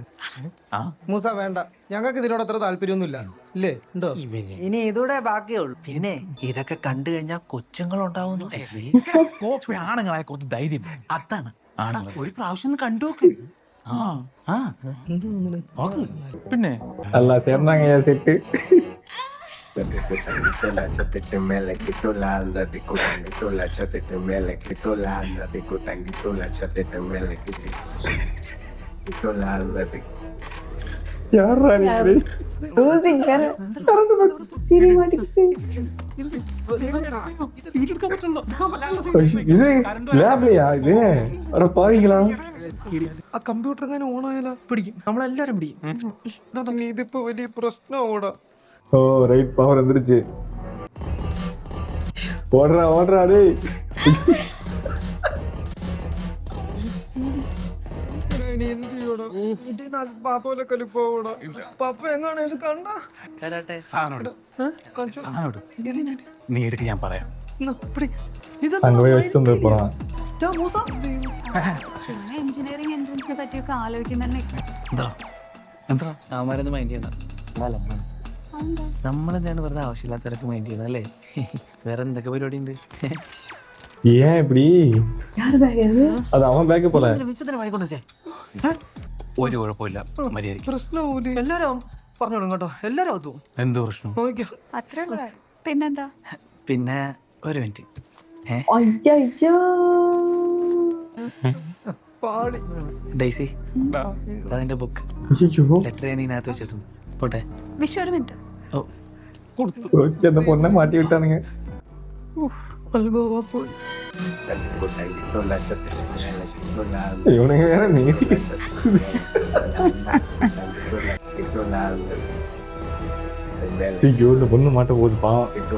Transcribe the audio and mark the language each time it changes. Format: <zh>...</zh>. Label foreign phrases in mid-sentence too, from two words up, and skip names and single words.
<ml>മൂസ വേണ്ട, ഞങ്ങൾക്ക് ഇതിനോട് അത്ര താല്പര്യമൊന്നുമില്ല. ഇല്ലേ? ഉണ്ടോ? ഇനി ഇതൂടെ ബാക്കിയുള്ളൂ. പിന്നെ ഇതൊക്കെ കണ്ടു കഴിഞ്ഞാൽ കൊച്ചുങ്ങളുണ്ടാവുന്നു. ആണുങ്ങളെ കുറച്ച് ധൈര്യം അതാണ്. ആണുങ്ങൾ ഒരു പ്രാവശ്യം ഒന്ന് കണ്ടു നോക്ക്. പിന്നെ</ml> <ta>எல்லாம் சேர்ந்தாங்க செட்டு. யாரா நீ? Losing வேற. சிரி மாட்டிக்கிச்சு.</ta> <ml>இது ലാബിലെയാ ഇത്? അവിടെ പാവികളാ? ആ കമ്പ്യൂട്ടർ എങ്ങനെ ഓണായാലോ പിടിക്കും, നമ്മളെല്ലാരും പിടിക്കും. ഇതിപ്പോ വലിയ പ്രശ്നമാവൂടാ.</ml> <ta>ஓ ரைட், பவர் வந்துருச்சு. ஓடுறா டேய்.</ta> <ml>നീ എടുക്ക്, ഞാൻ പറയാം.</ml> <ta>அங்க போய் வச்சுட்டு வந்து போறான்.</ta> <ml>എഞ്ചിനീയറിംഗ് എൻട്രൻസിനെ പറ്റിയൊക്കെ ആലോചിക്കുന്നെ. എന്താ അവന്മാരൊന്നും മൈൻഡ് ചെയ്യണ്ട. നമ്മളെന്താണ് വെറുതെ ആവശ്യമില്ലാത്തവരൊക്കെ മൈൻഡ് ചെയ്യുന്നത് അല്ലേ? വേറെ എന്തൊക്കെ പരിപാടി ഉണ്ട്?</ml> <ta>ஏன் இப்படி? யார் பேக் இது? அது அவன் பேக் போல.</ta> <ml>ഒരു കുഴപ്പമില്ല, മര്യാദയ്ക്ക്. പ്രശ്നമാവൂലേ? എല്ലാരും പറഞ്ഞോളൂ കേട്ടോ, എല്ലാരും അകത്തു. എന്ത് പ്രശ്നം? അത്രേ ഉള്ളൂ. പിന്നെന്താ? പിന്നെ ഒരു മിനിറ്റ്.</ml> <ta>ஐயோ.</ta> <ml>പാടി ഡൈസി, അതിന്റെ ബുക്ക്</ml> <ta>ஐயோ,</ta> <ml>ലെറ്റർ ഞാൻ ഇതിനകത്ത് വെച്ചിട്ടുണ്ട്. പോട്ടെ. വിഷു ഒരു മിനിറ്റ്.</ml> <ta>வச்சு அந்த பொண்ணை மாட்டி விட்டானுங்க. இவனுங்க வேற மியூசிக். ஐயோ, இந்த பொண்ணு மாட்ட போகுது பாவம்.</ta>